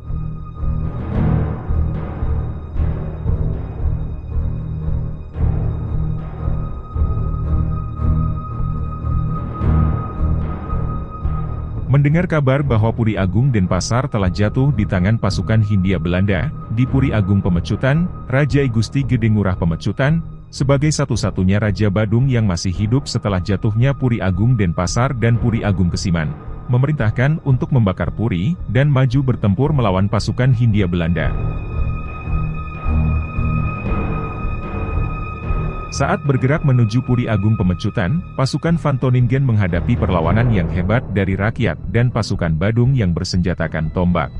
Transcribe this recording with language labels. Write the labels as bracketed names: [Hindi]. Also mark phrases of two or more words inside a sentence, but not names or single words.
[Indonesian] Mendengar kabar bahwa Puri Agung Denpasar telah jatuh di tangan pasukan Hindia Belanda, di Puri Agung Pemecutan, Raja I Gusti Gede Ngurah Pemecutan, sebagai satu-satunya Raja Badung yang masih hidup setelah jatuhnya Puri Agung Denpasar dan Puri Agung Kesiman, memerintahkan untuk membakar Puri, dan maju bertempur melawan pasukan Hindia Belanda. Saat bergerak menuju Puri Agung Pemecutan, pasukan Van Toningen menghadapi perlawanan yang hebat dari rakyat dan pasukan Badung yang bersenjatakan tombak.